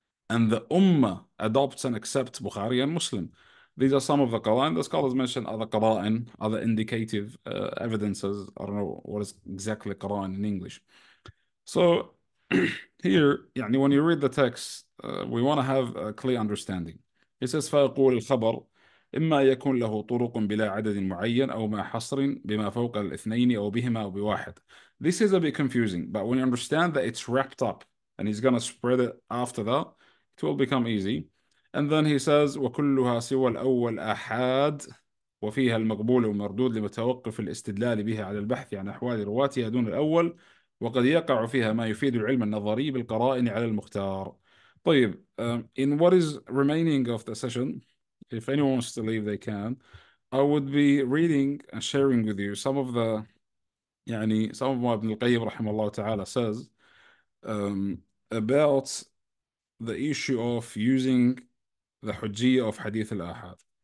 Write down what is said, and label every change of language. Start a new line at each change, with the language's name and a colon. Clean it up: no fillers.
English: And the Ummah adopts and accepts Bukhari and Muslim. These are some of the qara'in. The scholars mention other qara'in, other indicative evidences. I don't know what is exactly qara'in in English. So here, يعني when you read the text, we want to have a clear understanding. It says
Arabic: فيقول الخبر إما يكون له طرق بلا عدد معين أو مع حصر بما فوق الاثنين أو بهما أو بواحد.
English: This is a bit confusing, but when you understand that it's wrapped up and he's going to spread it after that, it will become easy. And then he says
Arabic: وكلها سوى الأول آحاد وفيها المقبول والمردود لمتوقف الاستدلال بها على البحث عن أحوال رواتها دون الأول وقد يقع فيها ما يفيد العلم النظري بالقرائن على المختار.
English: طيب, in what is remaining of the session, if anyone wants to leave, they can. I would be reading and sharing with you some of what Ibn al-Qayyim rahimahullah ta'ala says about the issue of using the hujjiyah of hadith al-ahad.